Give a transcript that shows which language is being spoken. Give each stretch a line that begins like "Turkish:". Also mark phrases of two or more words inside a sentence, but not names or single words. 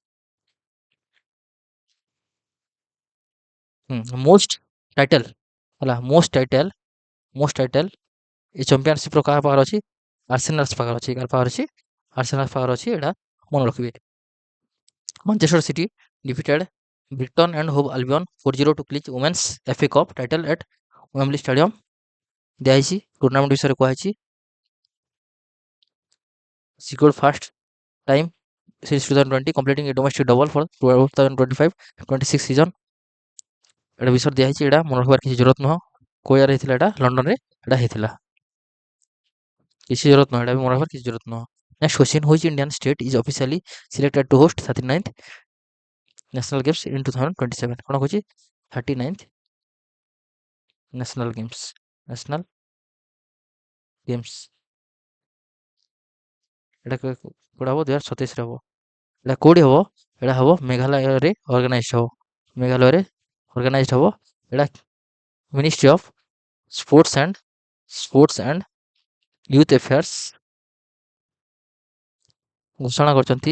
English: most title
Odia: ହେଲା,
English: most title
Odia: ଏ ଚମ୍ପିଅନସିପ୍ର କାହା ପାଖରେ ଅଛି? ଆର୍ସେନାଲ୍ସ ପାଖରେ ଅଛି। କାହାର ପାଖରେ ଅଛି? ଆର୍ସେନାଲ୍ସ ପାଖରେ ଅଛି। ଏଇଟା ମନେ ରଖିବେ।
English: ମାଞ୍ଚେଷ୍ଟର ସିଟି defeated Brighton and Hove Albion 4-0 to clinch women's FA Cup title at Wembley Stadium।
Odia: ଦିଆହେଇଛି ଟୁର୍ଣ୍ଣାମେଣ୍ଟ ବିଷୟରେ କୁହାଯାଇଛି।
English: secured first time since 2020 completing a domestic double for 2025-26 season।
Odia: ଏଇଟା ବିଷୟରେ ଦିଆହେଇଛି। ଏଇଟା ମନେ ରଖିବାର କିଛି ଜରୁରତ ନୁହଁ। କୋଉ ଜାଗାରେ ହେଇଥିଲା? ଏଇଟା ଲଣ୍ଡନରେ ଏଇଟା ହେଇଥିଲା। କିଛି ଜରୁରତ ନୁହଁ, ଏଇଟା ବି ମନେ ରଖିବାର କିଛି ଜରୁରତ ନୁହଁ।
English: next question, which Indian state is officially selected to host 39th national games in 2027?
Odia: କ'ଣ କହୁଛି?
English: 39th national games
Odia: ଏଇଟା କୋଉଟା ହବ? 2027ରେ ହବ। ଏଇଟା କୋଉଠି ହବ? ଏଇଟା ହବ ମେଘାଳୟରେ ଅର୍ଗାନାଇଜ୍ ହବ। ଏଇଟା ମିନିଷ୍ଟ୍ରି ଅଫ୍ ସ୍ପୋର୍ଟସ୍ ଆଣ୍ଡ ୟୁଥ୍ ଆଫେୟାର୍ସ ଘୋଷଣା କରିଛନ୍ତି।